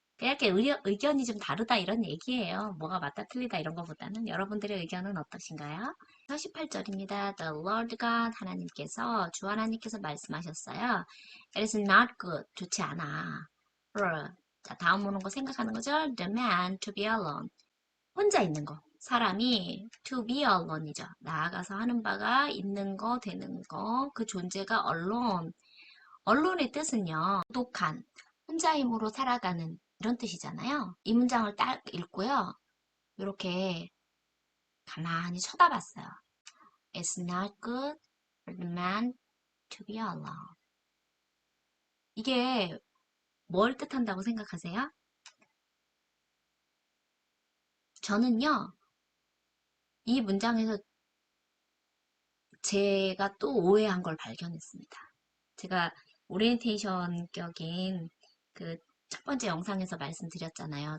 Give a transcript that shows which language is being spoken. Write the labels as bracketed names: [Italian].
[Korean] 이렇게 의견이 좀 다르다 이런 얘기예요. 뭐가 맞다 틀리다 이런 것보다는 여러분들의 의견은 어떠신가요? 48절입니다. [English] The Lord God [Korean] 하나님께서 주 하나님께서 말씀하셨어요. [English] It is not good. [Korean] 좋지 않아. 자, 다음 오는 거 생각하는 거죠. [English] The man to be alone. [Korean] 혼자 있는 거. 사람이 [English] to be alone [Korean] 이죠. 나아가서 하는 바가 있는 거, 되는 거. 그 존재가 alone. aloone의 뜻은요. 독한, 혼자 힘으로 살아가는 이런 뜻이잖아요. 이 문장을 딱 읽고요. 이렇게 가만히 쳐다봤어요. [English] It's not good for the man to be alone. [Korean] 이게 뭘 뜻한다고 생각하세요? 저는요. 이 문장에서 제가 또 오해한 걸 발견했습니다. 제가 오리엔테이션 격인 그 첫 번째 영상에서 말씀드렸잖아요.